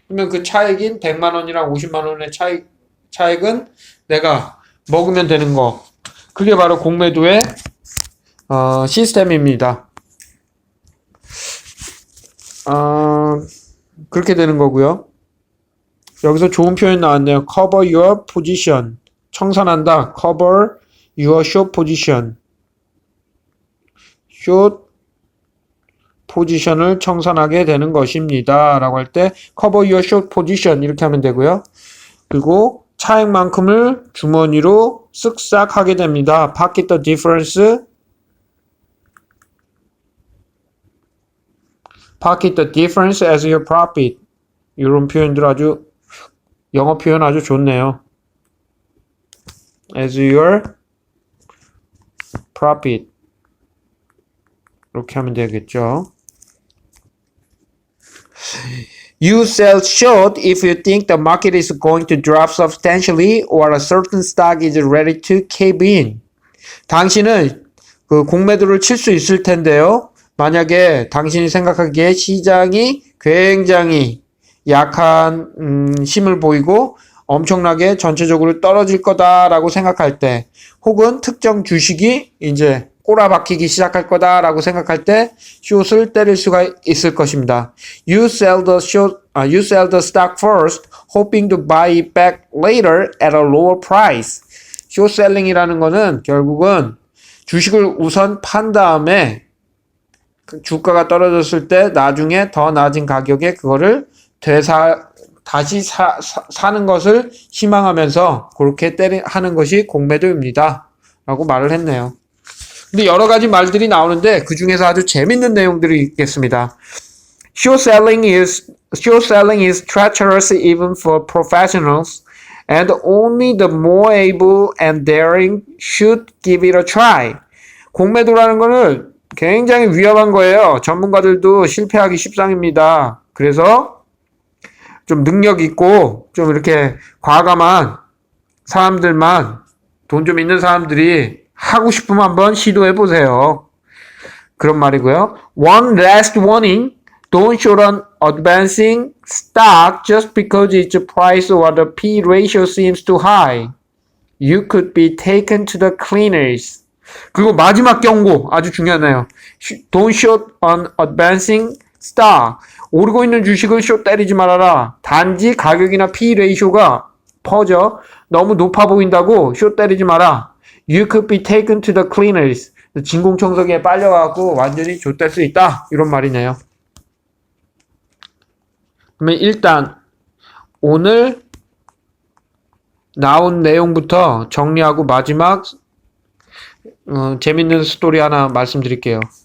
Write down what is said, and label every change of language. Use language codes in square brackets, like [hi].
[ko] 그러면 그 차액인 100만 원이랑 50만 원의 차액은 내가 먹으면 되는 거. 그게 바로 공매도의 시스템입니다. 그렇게 되는 거고요. 여기서 좋은 표현 나왔네요. [en] Cover your position. [ko] 청산한다. [en] Cover your short position. [ko] short 포지션을 청산하게 되는 것입니다. 라고 할 때 [en] Cover your short position [ko] 이렇게 하면 되고요. 그리고 차액만큼을 주머니로 쓱싹 하게 됩니다. [en] Pocket the difference. Pocket the difference as your profit. [ko] 이런 표현들 영어 표현 아주 좋네요. [en] As your profit. [ko] 이렇게 하면 되겠죠. [en] You sell short if you think the market is going to drop substantially or a certain stock is ready to cave in. [ko] 당신은 공매도를 칠 수 있을 텐데요. 만약에 당신이 생각하기에 시장이 굉장히 약한 힘을 보이고 엄청나게 전체적으로 떨어질 거다라고 생각할 때, 혹은 특정 주식이 이제 꼬라박히기 시작할 거다라고 생각할 때 숏을 때릴 수가 있을 것입니다. [en] You sell the short you sell the stock first, hoping to buy it back later at a lower price. [ko] 숏셀링이라는 거는 결국은 주식을 우선 판 다음에 주가가 떨어졌을 때 나중에 더 낮은 가격에 그거를 다시 사는 것을 희망하면서 그렇게 하는 것이 공매도입니다. 라고 말을 했네요. 근데 여러 가지 말들이 나오는데 그 중에서 아주 재밌는 내용들이 있겠습니다. Short selling is treacherous even for professionals, and only the more able and daring should give it a try. 공매도라는 거는 굉장히 위험한 거예요. 전문가들도 실패하기 십상입니다. 그래서 좀 능력 있고 좀 이렇게 과감한 사람들만, 돈 좀 있는 사람들이 하고 싶으면 한번 시도해 보세요. 그런 말이고요. [en] One last warning. Don't short an advancing stock just because its price or the P ratio seems too high. You could be taken to the cleaners. [ko] 그리고 마지막 경고 아주 중요하네요. [en] Don't short an advancing stock. [ko] 오르고 있는 주식을 숏 때리지 말아라. 단지 가격이나 P 레이쇼가 퍼져 너무 높아 보인다고 숏 때리지 마라. [en] You could be taken to the cleaners. [ko] 진공청소기에 빨려가고 완전히 좆될 수 있다. 이런 말이네요. 그러면 일단 오늘 나온 내용부터 정리하고 마지막 재밌는 스토리 하나 말씀드릴게요.